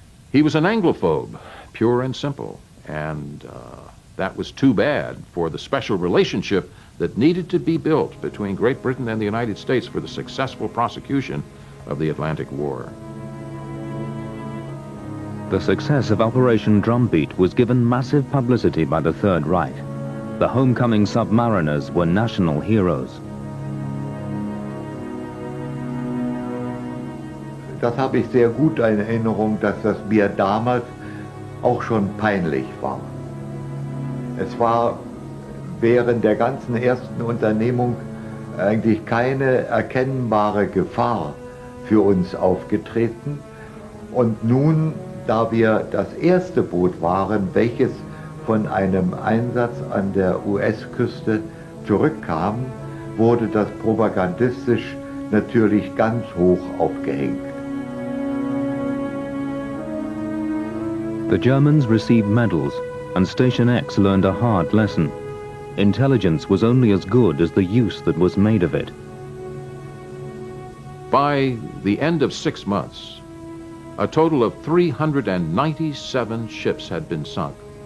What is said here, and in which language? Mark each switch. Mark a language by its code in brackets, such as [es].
[en] He was an Anglophobe, pure and simple, and that was too bad for the special relationship that needed to be built between Great Britain and the United States for the successful prosecution of the Atlantic War. The success of Operation Drumbeat was given massive publicity by the Third Reich. The homecoming submariners were national heroes. [de] Das habe ich sehr gut in Erinnerung, dass das mir damals auch schon peinlich war. Es war während der ganzen ersten Unternehmung eigentlich keine erkennbare Gefahr für uns aufgetreten. Und nun, da wir das erste Boot waren, welches von einem Einsatz an der US-Küste zurückkam, wurde das propagandistisch natürlich ganz hoch aufgehängt. [en] The Germans received medals, and Station X learned a hard lesson. Intelligence was only as good as the use that was made of it. By the end of 6 months, a total of 397 ships had been sunk.